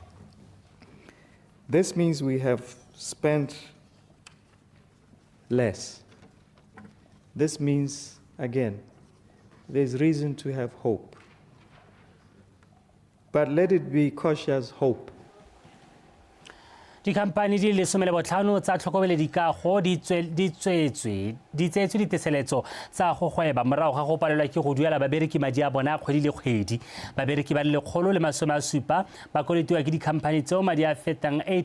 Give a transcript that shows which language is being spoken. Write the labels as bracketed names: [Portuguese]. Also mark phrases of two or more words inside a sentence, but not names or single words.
[English] This means we have spent less. This means, again, there's reason to have hope. But let it be cautious hope. [Tswana] Dikhamphani di le 15 tsa tlhokomeledikago di tseetswe diteseletso tsa go gweba morago ga go palelwa ke go duela babereki madi a bona kgwedi le kgwedi babereki ba le 170 ba koletiwa ke dikhamphani tseo madi a fetang